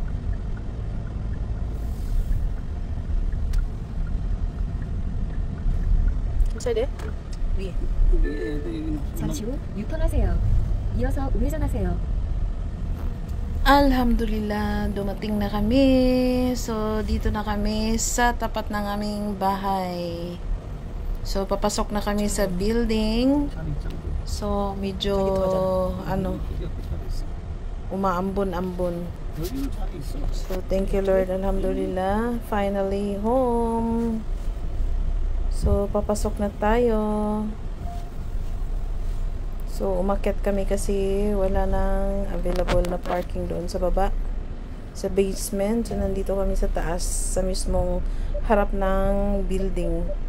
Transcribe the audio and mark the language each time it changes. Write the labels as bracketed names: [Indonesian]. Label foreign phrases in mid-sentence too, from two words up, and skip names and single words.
[Filipino] Saan eh? [Korean] 잠시 후 유턴하세요. 이어서 우회전하세요. [Filipino] Alhamdulillah, dumating na kami. So, dito na kami sa tapat ng aming bahay. So, papasok na kami sa building. So, medyo, umaambon-ambon. So, [English] thank you Lord. [Filipino] Alhamdulillah. [English] Finally, home. So, [Filipino] papasok na tayo. So, umakyat kami kasi wala nang available na parking doon sa baba. Sa basement. So, nandito kami sa taas. Sa mismong harap ng building.